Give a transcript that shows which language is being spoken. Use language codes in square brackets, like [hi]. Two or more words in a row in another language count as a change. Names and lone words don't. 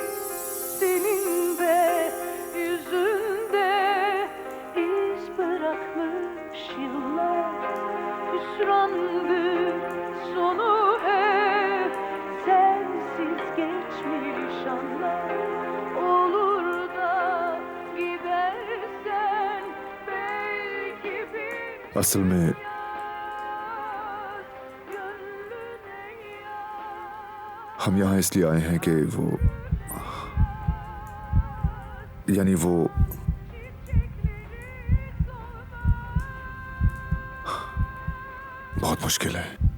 [tr] Senin de yüzünde iz bırakmış yıllar. Hüsrandı sonu hep sensiz geçmiş anlar. Olur da gidersen belki bir [hi] असल में हम यहाँ इसलिए आए हैं कि वो बहुत मुश्किल है।